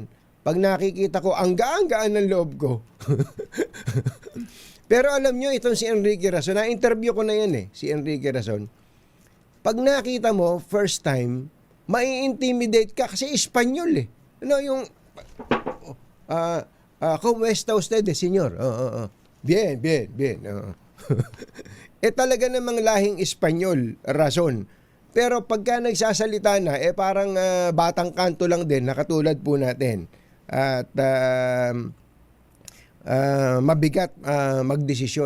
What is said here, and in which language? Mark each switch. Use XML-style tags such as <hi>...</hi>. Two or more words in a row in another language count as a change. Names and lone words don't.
<tl>Pag nakikita ko, ang gaan-gaan ng loob ko. Pero alam nyo, itong si Enrique Razon, na-interview ko na yan si Enrique Razon. Pag nakita mo,</tl> <en>first time,</en> <tl>mai-intimidate ka kasi Espanyol yung,</tl> <es>¿cómo está usted, señor? Bien.</es> <tl>Talaga namang lahing Espanyol, Razon. Pero pagka nagsasalita na, parang batang kanto lang din, nakatulad po natin. At mabigat magdesisyon.</tl>